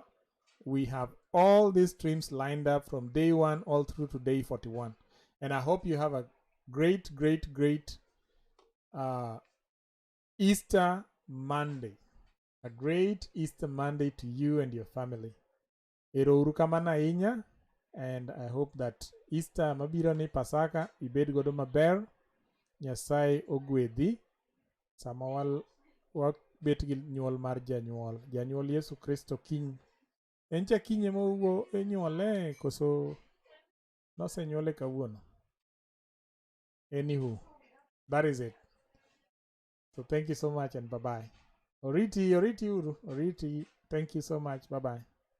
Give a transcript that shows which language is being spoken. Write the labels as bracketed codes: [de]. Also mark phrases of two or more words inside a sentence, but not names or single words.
[en] We have all these streams lined up from day 1 all through to day 41. And I hope you have a great, great, great Easter Monday. A great Easter Monday to you and your family. [luo] Ero uru kamano ahinya, [en] and I hope that Easter [luo] mabiro ni Pasaka ibed godo maber. Nyasaye ogwedhi sama wabet gi nyuol mar janyuol Yesu Kristo kiny. En cha kiny ema inyuole koso nosenyuole kawuono? [en] Anywho, that is it. So thank you so much and bye-bye. [luo] Oriti uru. Oriti, [en] thank you so much. Bye-bye.